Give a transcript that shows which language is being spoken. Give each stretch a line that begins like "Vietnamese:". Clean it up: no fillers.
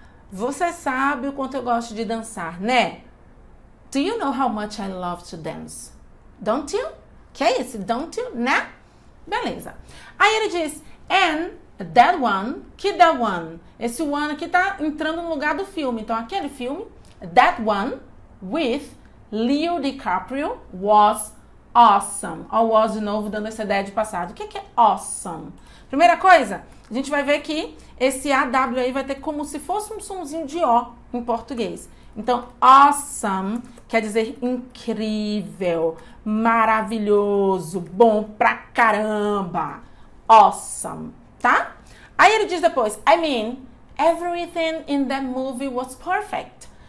Portuguese: Você sabe o quanto eu gosto de dançar, né?
English: Do you know how much I love to dance? Don't you?
Portuguese: Que é esse don't you, né? Beleza. Aí ele diz,
English: and that one,
Portuguese: que that one? Esse one aqui tá entrando no lugar do filme. Então, aquele filme,
English: that one with Leo DiCaprio was awesome.
Portuguese: Ó, was de novo dando essa ideia de passado. O que é awesome? Primeira coisa, a gente vai ver que esse AW aí vai ter como se fosse um sonzinho de O em português. Então, awesome quer dizer incrível, maravilhoso, bom pra caramba. Awesome, tá? Aí ele diz depois,
English: I mean, everything in that movie was perfect.